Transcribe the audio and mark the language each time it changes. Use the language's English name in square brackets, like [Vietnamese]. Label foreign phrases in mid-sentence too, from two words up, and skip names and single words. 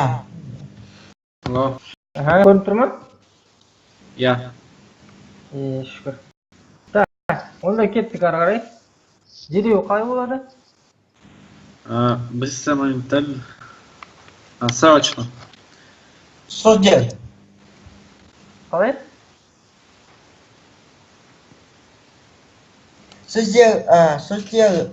[Russian] Алло. [Kazakh] Көрініп тұр ма? Я. Шүкір. Так, онда кеттік ары қарай. Дереу қалай болады? [Russian] Быстро, моментально. Срочно. Что сделать? [Kazakh] Қалай? [Russian] Что сделать?